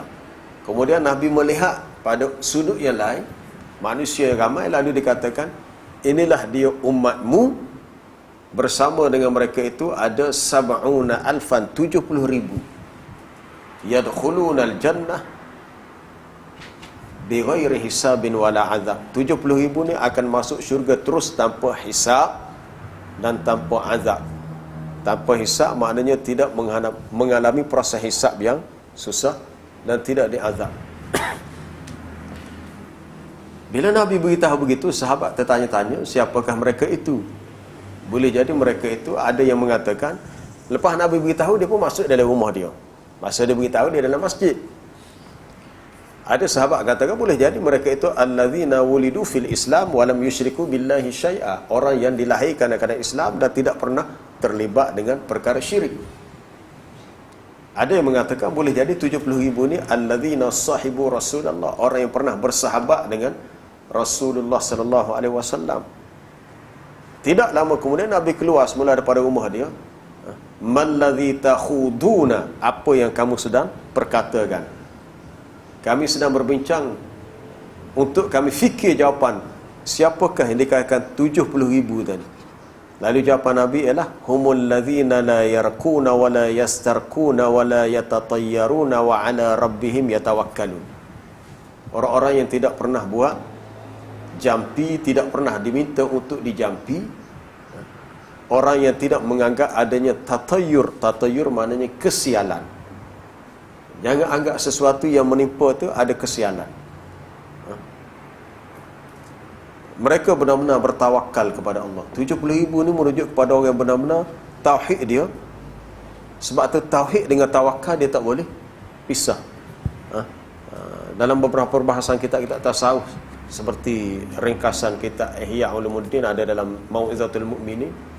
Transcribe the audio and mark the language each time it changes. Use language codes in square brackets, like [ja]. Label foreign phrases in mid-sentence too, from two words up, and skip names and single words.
[ms] Kemudian Nabi melihat pada sudut yang lain manusia ramai, lalu dikatakan inilah dia umatmu. Bersama dengan mereka itu ada 70,000 [ar] يدخلون الجنة بغير حساب ولا عذاب. [ms] 70,000 ni akan masuk syurga terus tanpa hisab dan tanpa azab. Tanpa hisab maknanya tidak mengalami proses hisab yang susah dan tidak diazab. Bila Nabi beritahu begitu, sahabat tertanya-tanya siapakah mereka itu. Boleh jadi mereka itu ada yang mengatakan lepas Nabi beritahu dia pun masuk dalam rumah dia. Masa dia beritahu dia dalam masjid. Ada sahabat katakan boleh jadi mereka itu [ar] الذين ولدوا في الإسلام ولم يشركوا بالله شيئا. [ms] Orang yang dilahirkan dalam Islam dan tidak pernah terlibat dengan perkara syirik. Ada yang mengatakan boleh jadi 70,000 ni [ar] الذين صاحبوا رسول الله, [ms] orang yang pernah bersahabat dengan Rasulullah [ar] صلى الله عليه وسلم. [ms] Tidak lama kemudian Nabi keluar semula daripada rumah dia. [ar] ما الذي تخوضون, [ms] apa yang kamu sedang perkatakan? Kami sedang berbincang untuk kami fikir jawapan siapakah yang dikatakan 70,000 tadi. Lalu jawapan Nabi ialah [ar] هم الذين لا يرقون ولا يسترقون ولا يتطيرون وعلى ربهم يتوكلون. [ms] Orang-orang yang tidak pernah buat jampi, tidak pernah diminta untuk dijampi. Orang yang tidak menganggap adanya tatayyur maknanya kesialan. Jangan anggap sesuatu yang menimpa tu ada kesialan. Mereka benar-benar bertawakal kepada Allah. 70,000 ni merujuk kepada orang yang benar-benar tauhid dia. Sebab tu tauhid dengan tawakal dia tak boleh pisah. Dalam beberapa perbahasan kita tasawuf, seperti ringkasan kitab Ihya Ulumuddin ada dalam Mau'izatul Mu'minin.